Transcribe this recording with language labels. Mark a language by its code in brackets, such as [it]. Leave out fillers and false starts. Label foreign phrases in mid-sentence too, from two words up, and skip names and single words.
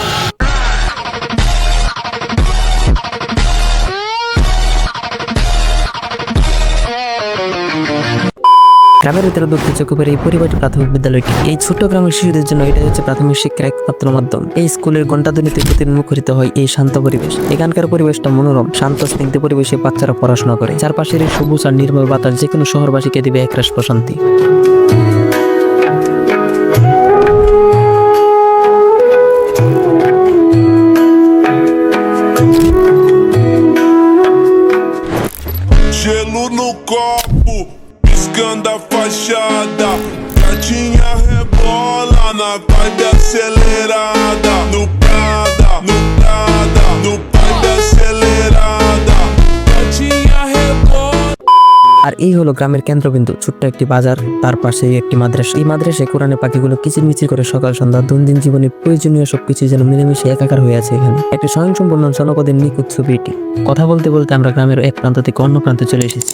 [bn] গ্রামের ভিতরে দক্ষিণ চক্রপুরের এই পরিবারটি প্রাথমিক বিদ্যালয়টি। এই ছোট্ট গ্রামের শিশুদের জন্য এটা হচ্ছে প্রাথমিক শিক্ষার একমাত্র মাধ্যম। এই স্কুলের ঘণ্টাধ্বনিতে প্রতিদিন মুখরিত হয় এই শান্ত পরিবেশ। এখানকার পরিবেশটা মনোরম, শান্ত স্নিগ্ধ পরিবেশে বাচ্চারা পড়াশোনা করে। চারপাশের এই সবুজ আর নির্মল বাতাস যে কোনো শহরবাসীকে দিবে একরাশ প্রশান্তি। [pt] Gelo no copo, piscando a fachada. Gatinha rebola na vibe acelerada. No Prada, no Prada, no vibe acelerada. Gatinha rebola. [bn] আর এই হলো গ্রামের কেন্দ্রবিন্দু, ছোট্ট একটি বাজার, তার পাশে একটি মাদ্রাসা। এই মাদ্রাসায় কোরআনের পাখিগুলো কিচিরমিচির করে সকাল সন্ধ্যা দৈনন্দিন জীবনে প্রয়োজনীয় সবকিছু যেন মিলেমিশে একাকার হয়ে আছে এখানে। একটি স্বয়ংসম্পূর্ণ জনপদের নিখুঁত ছবি এটি। কথা বলতে বলতে আমরা গ্রামের এক প্রান্ত থেকে অন্য প্রান্তে চলে এসেছি।